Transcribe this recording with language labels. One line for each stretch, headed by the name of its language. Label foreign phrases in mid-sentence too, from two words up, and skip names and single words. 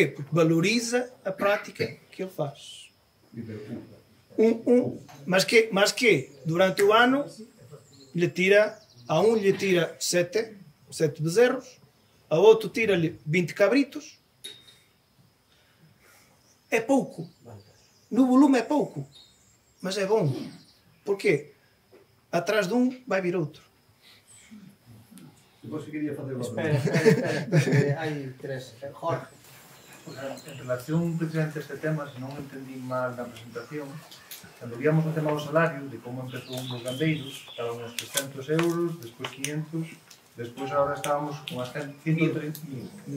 Portuguese: Porque valoriza a prática que ele faz. Mas que durante o ano lhe tira, a um lhe tira 7 bezerros, a outro tira-lhe 20 cabritos. É pouco. No volume é pouco. Mas é bom. Porquê? Atrás de um vai vir outro.
Galician: Espera. Hai 3. Jorge. En relación precisamente a este tema, se non entendí mal na presentación, cando víamos o tema do salario, de como empezou nos gandeiros, estaban uns 300 euros, despois 500, despois agora estábamos con as 130.000.